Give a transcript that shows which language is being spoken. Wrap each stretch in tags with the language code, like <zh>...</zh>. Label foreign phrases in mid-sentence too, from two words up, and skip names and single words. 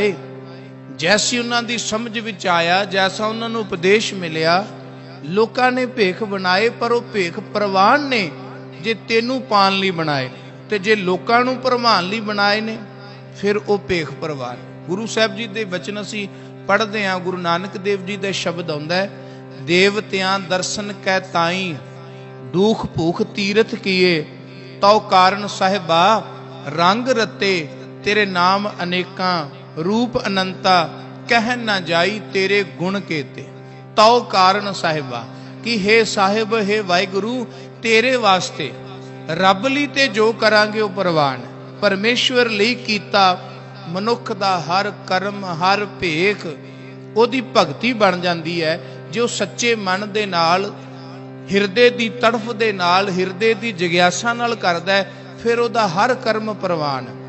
<pa>ਜੈਸੀ ਉਨ੍ਹਾਂ ਦੀ ਸਮਝ ਵਿਚ ਆਇਆ, ਜੈਸਾ ਉਨ੍ਹਾਂ ਨੂੰ ਉਪਦੇਸ਼ ਮਿਲਿਆ, ਲੋਕਾਂ ਨੇ ਭੇਖ ਬਣਾਏ। ਪਰ ਉਹ ਭੇਖ ਪ੍ਰਵਾਨ ਨੇ ਜੇ ਤੈਨੂੰ ਪਾਉਣ ਲਈ ਬਣਾਏ, ਤੇ ਜੇ ਲੋਕਾਂ ਨੂੰ ਭਰਮਾਉਣ ਲਈ ਬਣਾਏ ਨੇ, ਫਿਰ ਉਹ ਭੇਖ ਪ੍ਰਵਾਨ। ਗੁਰੂ ਸਾਹਿਬ ਜੀ ਦੇ ਵਚਨ ਅਸੀਂ ਪੜ੍ਹਦੇ ਹਾਂ, ਗੁਰੂ ਨਾਨਕ ਦੇਵ ਜੀ ਦਾ ਸ਼ਬਦ ਆਉਂਦਾ ਹੈ, ਦੇਵਤਿਆਂ ਦਰਸਨ ਕੈ ਤਾਈ, ਦੂਖ ਭੂਖ ਤੀਰਥ ਕੀਏ, ਤਉ ਕਾਰਣ ਸਾਹਿਬਾ ਰੰਗ ਰਤੇ, ਤੇਰੇ ਨਾਮ ਅਨੇਕਾਂ ਰੂਪ ਅਨੰਤਾ, ਕਹਿ ਨ ਜਾਈ ਤੇਰੇ ਗੁਣ ਕੇਤੇ। ਤਉ ਕਾਰਣ ਸਾਹਿਬਾ ਕਿ ਹੇ ਸਾਹਿਬ, ਹੇ ਵਾਹਿਗੁਰੂ, ਤੇਰੇ ਵਾਸਤੇ ਰੱਬ ਲਈ ਤੇ ਜੋ ਕਰਾਂਗੇ ਉਹ ਪ੍ਰਵਾਨ। ਪਰਮੇਸ਼ਵਰ ਲਈ ਕੀਤਾ ਮਨੁੱਖ ਦਾ ਹਰ ਕਰਮ ਹਰ ਭੇਖ ਉਹਦੀ ਭਗਤੀ ਬਣ ਜਾਂਦੀ ਹੈ। ਜੇ ਉਹ ਸੱਚੇ ਮਨ ਦੇ ਨਾਲ, ਹਿਰਦੇ ਦੀ ਤੜਫ ਦੇ ਨਾਲ, ਹਿਰਦੇ ਦੀ ਜਿਗਿਆਸਾ ਨਾਲ ਕਰਦਾ ਹੈ, ਫਿਰ ਉਹਦਾ ਹਰ ਕਰਮ ਪ੍ਰਵਾਨ।</pa>